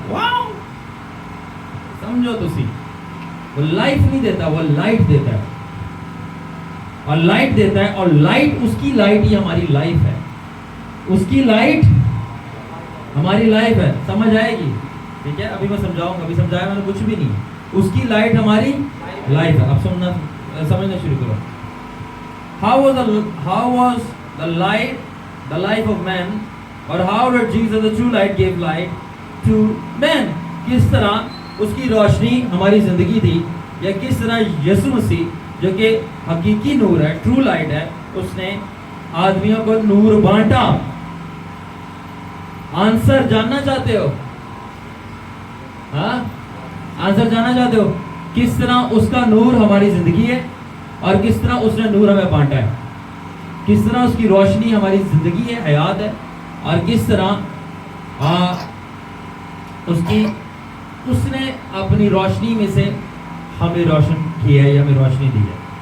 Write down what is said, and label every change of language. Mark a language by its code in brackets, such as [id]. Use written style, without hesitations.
[ur] واو, سمجھو تسی, وہ لائف نہیں دیتا, وہ لائٹ دیتا ہے, اور لائٹ دیتا ہے. اور لائٹ, اس کی لائٹ ہی ہماری لائف ہے, اس کی لائٹ ہماری لائف ہے. سمجھ آئے گی, ٹھیک ہے. ابھی میں سمجھاؤں گا, ابھی سمجھایا میں نے کچھ بھی نہیں. اس کی لائٹ ہماری لائف ہے. اب سمجھنا شروع کرو. [en] How was the life of man, or how did Jesus the true light gave light to man? [ur] کس طرح اس کی روشنی ہماری زندگی تھی, یا کس طرح یسوع مسیح جو کہ حقیقی نور ہے, ٹرو لائٹ ہے, اس نے آدمیوں کو نور بانٹا. آنسر جاننا چاہتے ہو؟ ہاں, آنسر جاننا چاہتے ہو کس طرح اس کا نور ہماری زندگی ہے, اور کس طرح اس نے نور ہمیں بانٹا ہے, کس طرح اس کی روشنی ہماری زندگی ہے, حیات ہے, اور کس طرح اس نے اپنی روشنی میں سے ہمیں روشن کیا ہے, یا ہمیں روشنی دی ہے.